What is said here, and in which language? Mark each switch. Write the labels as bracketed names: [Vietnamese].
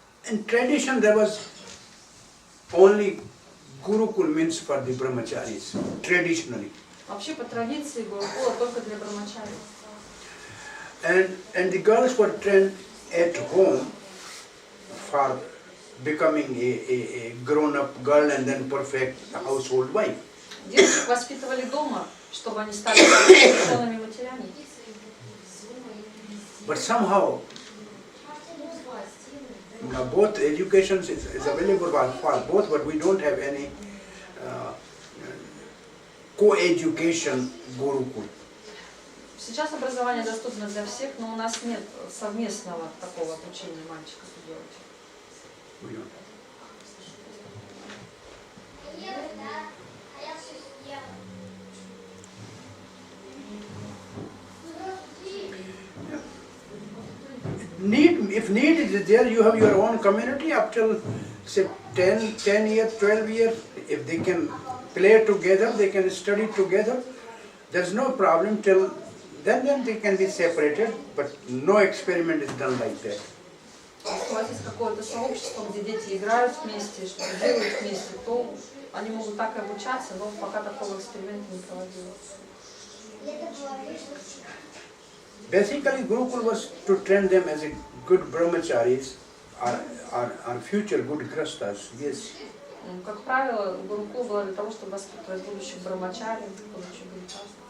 [English] In tradition there was only gurukul means for the brahmacharis, traditionally. [Russian] Вообще по традиции гурукула только для брамачари. [English] And the girls were trained at home for becoming a grown-up girl and then perfect household wife. [Russian] Девочек воспитывали дома, чтобы они стали совершенными матерями. [English] But somehow both educations is available for both, but we don't have any co-education gurukul. [Russian] Сейчас образование доступно для всех, но у нас нет совместного такого обучения мальчиков и девочек. [English] If need is there, you have your own community up till say 10 years, 12 years. If they can play together, they can study together. There's no problem till then they can be separated, but no experiment is done like that. [Russian] Если у вас есть какое-то сообщество, где дети играют вместе, что-то делают вместе, то они могут так и обучаться, но пока такого эксперимента не проводилось. [English] Basically, Gurukul was to train them as a good brahmacharis or future good grastas. Yes. [Russian] Как правило, Гурукул было для того, чтобы воспитывать будущих брамачари, будущих грехастов.